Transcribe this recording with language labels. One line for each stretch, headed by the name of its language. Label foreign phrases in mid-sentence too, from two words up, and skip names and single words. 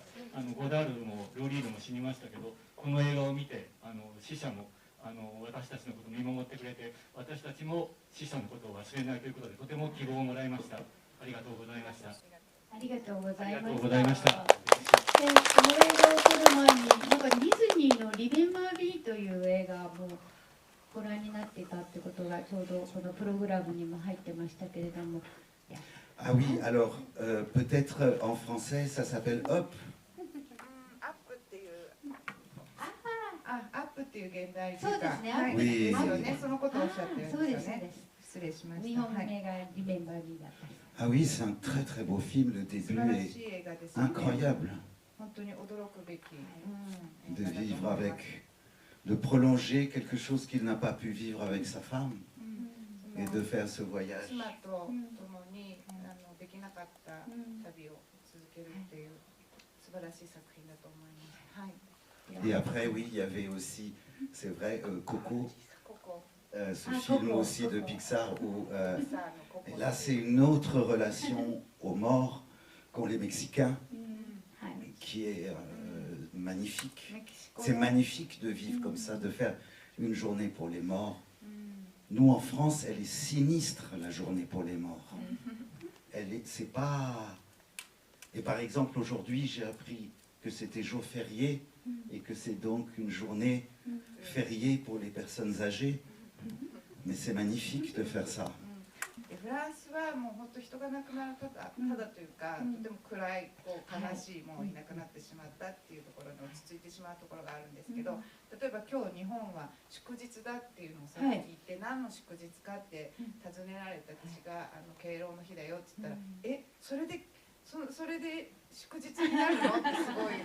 Japanese: ゴダールもルー・リードも死にましたけど、この映画を見て死者も私たちのことを見守ってくれて、私たちも死者のことを忘れないということで、とても希望をもらいました。ありがとうございました。ありがとうございありがとうまございました。した。でこの映画を撮る前になんかディズニーの「リメンバー・ミー」という映画もご覧になっていたってことがちょうどこのプログラムにも入ってましたけれども。
French: Ah oui, alors peut-être en français ça s'appelle Hop.
Japanese: アップっていうアップっていう現代そうですね、はい、
French: Oui.
Japanese: ですよね。そのことをおっしゃってるんそうですす、そうでよね。です失礼しまし日た。はい、本名が「リメンバー・ミー」だった。
French: Ah oui, c'est un très très beau film. Le
Japanese: 素
French: début
Japanese: 晴らし
French: est
Japanese: い映画ですよね。
French: incroyable
Japanese: 本当に驚くべき、
French: de
Japanese: 映画だと
French: vivre
Japanese: 思いま
French: avec,
Japanese: す。
French: de prolonger quelque chose qu'il n'a pas pu vivre avec sa femme et de faire ce voyage.
Japanese: 妻と共にできなかった旅を続けるっていう素晴らしい作品だと思います。はい。
French: Et après, oui, il y avait aussi, c'est vrai, Coco,
Japanese: ここ
French: ce Ah, film Coco, aussi de Coco. Pixar où
Japanese: さあのここ
French: et là c'est une autre relation aux morts qu'ont les Mexicains
Japanese: はい、
French: qui est magnifique.
Japanese: メキシコ
French: C'est
Japanese: の
French: magnifique de vivre comme ça, de faire une journée pour les morts.
Japanese: うん
French: Nous en France, elle est sinistre la journée pour les morts. C'est pas. Et par exemple aujourd'hui, j'ai appris que c'était jour férié et que c'est donc une journée fériée pour les personnes âgées. Mais c'est magnifique de faire ça.
Japanese: でフランスはもう本当人が亡くなるただというか、とても暗い悲しい、もういなくなってしまったっていうところに落ち着いてしまうところがあるんですけど、例えば今日日本は祝日だっていうのをさっき聞いて、何の祝日かって尋ねられた私が敬老の日だよって言ったら、それで祝日になるのってすごい。